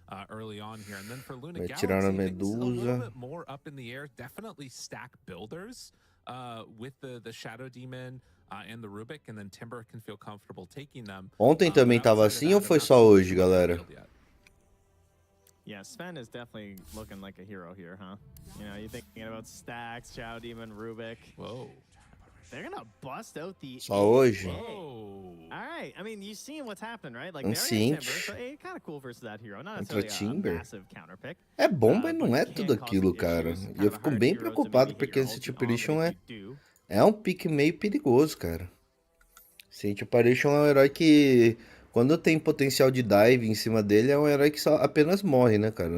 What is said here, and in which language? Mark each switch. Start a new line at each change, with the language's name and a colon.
English: Early on here, and then for Luna
Portuguese: Vai tirar a Medusa.
English: a little bit more up in the air. Definitely stack builders with the Shadow Demon and the Rubik, and then Timber can feel comfortable taking them.
Portuguese: Ontem também tava assim ou foi só hoje, galera?
English: Yeah, Sven is definitely looking like a hero here, huh? You know, you're thinking about stacks, Shadow Demon, Rubik. Whoa. They're gonna bust out the
Portuguese: Só hoje?
English: Alright, I mean, you've seen what's happened, right? Like, they're Timber, so kind of cool versus that hero. Not necessarily a massive counter pick.
Portuguese: É bom, mas não é tudo aquilo, cara. E eu fico bem preocupado porque esse Separation é um pick meio perigoso, cara. Separation é um herói que, quando tem potencial de dive em cima dele, é um herói que só apenas morre, né, cara?